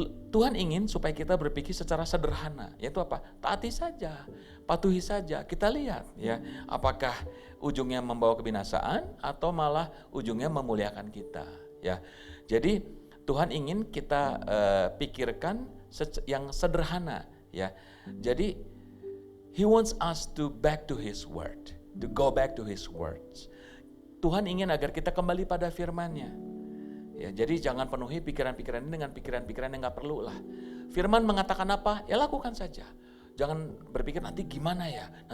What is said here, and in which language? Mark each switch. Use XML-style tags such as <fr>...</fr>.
<id>Tuhan ingin supaya kita berpikir secara sederhana, yaitu apa? Taati saja, patuhi saja. Kita lihat ya, apakah ujungnya membawa kebinasaan atau malah ujungnya memuliakan kita ya. Jadi Tuhan ingin kita pikirkan yang sederhana ya. Jadi</id> <en>He wants us to back to His word, to go back to His words.</en> <id>Tuhan ingin agar kita kembali pada firman-Nya. Ya, jadi jangan penuhi pikiran-pikiran ini dengan pikiran-pikiran yang gak perlu lah. Firman mengatakan apa, ya lakukan saja. Jangan berpikir nanti gimana ya.</id>